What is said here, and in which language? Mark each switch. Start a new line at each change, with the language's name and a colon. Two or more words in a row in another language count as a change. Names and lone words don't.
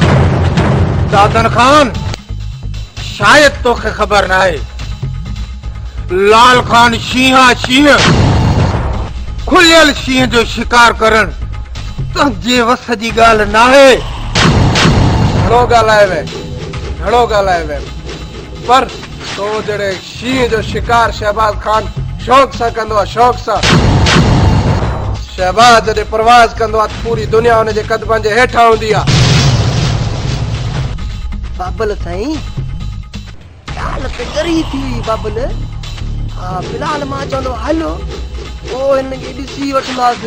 Sindhi: दादर खान शायदि तोखे ख़बर न आहे लाल खान शींह खुलियल शींह जो शिकार करण तुंहिंजे वस जी ॻाल्हि न आहे। घणो ॻाल्हाए वे पर तो जड़े शींह जो शिकार शहबाज खान शौक़ सां कंदो आहे। शौक़ सां शहबाज जॾहिं परवाज़ कंदो आहे पूरी दुनिया हुनजे कदमनि जे हेठां हूंदी आहे। बाबल साईं ॻाल्हि त ॻरी थी हुई बाबल। हा फिलहाल मां चवंदो हलो पोइ हिनखे ॾिसी वठंदासीं।